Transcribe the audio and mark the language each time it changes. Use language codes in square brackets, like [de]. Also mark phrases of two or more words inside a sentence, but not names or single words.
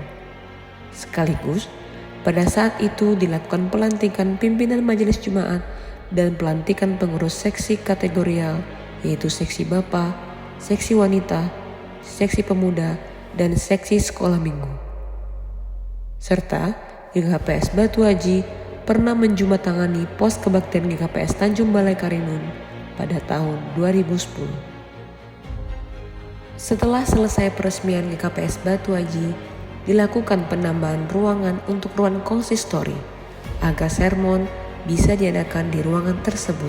[id] Sekaligus pada saat itu dilakukan pelantikan pimpinan majelis jemaat dan pelantikan pengurus seksi kategorial, yaitu seksi Bapak, seksi wanita, seksi pemuda, dan seksi sekolah minggu. Serta GKPS Batu Aji pernah menjumbatangani pos kebaktian GKPS Tanjung Balai Karimun pada tahun 2010. Setelah selesai peresmian GKPS Batu Aji, dilakukan penambahan ruangan untuk ruang konsistori agar sermon bisa diadakan di ruangan tersebut.